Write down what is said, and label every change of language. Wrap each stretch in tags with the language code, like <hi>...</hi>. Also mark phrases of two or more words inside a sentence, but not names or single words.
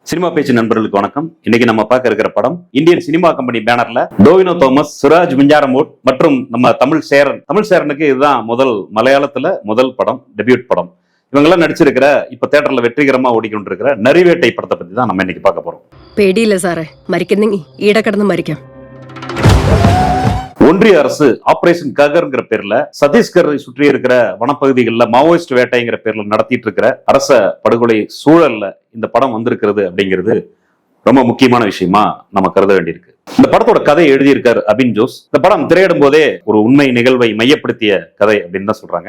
<ta>சினிமா பேச்சு நண்பர்களுக்கு வணக்கம். இன்னைக்கு நம்ம பார்க்க இருக்கிற படம் இந்தியன் சினிமா கம்பெனி பேனர்ல டோவினோ தோமஸ், சுராஜ் மிஞ்சாரமூட் மற்றும் நம்ம தமிழ் சேரனுக்கு இதுதான் மலையாளத்துல முதல் படம், டெபியூட் படம். இவங்கெல்லாம் நடிச்சிருக்கிற இப்ப தியேட்டர்ல வெற்றிகரமா ஓடிக்கொண்டிருக்கிற நரிவேட்டை படத்தை பத்தி தான் நம்ம இன்னைக்கு பார்க்க போறோம்.</ta> <ml>പേടിയില്ല സാറേ, മരിക്കുന്നെങ്കിൽ ഈടെ കിടന്ന് മരിക്കാം.</ml> <ta>ஒன்றிய அரசு ஆபரேஷன் ககர்ங்கிற பேர்ல சத்தீஸ்கரை சுற்றி இருக்கிற வனப்பகுதிகளில் மாவோயிஸ்ட் வேட்டைங்கிற பேர்ல நடத்திட்டு இருக்கிற அரச படுகொலை சூழல்ல இந்த படம் வந்திருக்கிறது அப்படிங்கிறது ரொம்ப முக்கியமான விஷயமா நம்ம கருத வேண்டியிருக்கு. இந்த படத்தோட கதையை எழுதியிருக்கார் அபின் ஜோஸ். இந்த படம் திரையிடும் போதே ஒரு உண்மை நிகழ்வை மையப்படுத்திய கதை அப்படின்னு தான் சொல்றாங்க.</ta>